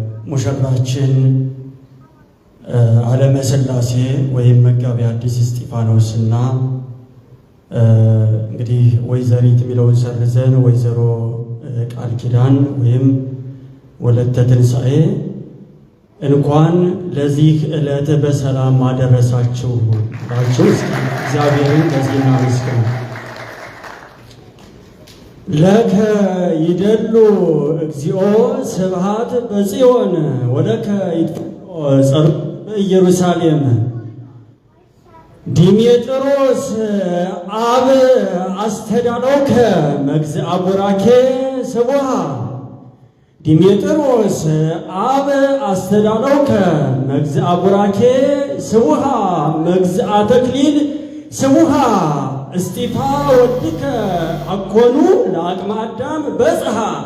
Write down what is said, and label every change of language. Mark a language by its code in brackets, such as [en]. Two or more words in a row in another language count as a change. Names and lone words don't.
[am] ሙሽራችን ዓለመ ሥላሴ ወይም መጋቤ ሐዲስ እስጢፋኖስ እና እንግዲህ ወይዘሪት የሚለውን ሰርዘን ወይዘሮ ቃል ኪዳን ወይም ወለተ ትንሣኤ እንኳን ለዚህ ዕለት በሰላም አደረሳችሁ ብላችሁ እስኪ እግዚአብሔርን በዚህ እናመስግን። [gez] ለከ ይደሉ እግዚኦ ስብሐት በጽዮን ወለከ ይድሉ ጸሎት በኢየሩሳሌም። ዲሜጥሮስ አብ አስተዳሎከ መግዝአ ቡራኬ ስቡሐ። ዲሜጥሮስ አብ አስተዳሎከ መግዝአ ቡራኬ ስቡሐ መግዝአ ተክሊል ስቡሐ እስጢፋ ወድከ አኮኑ ለአቅመ አዳም በጽሐ።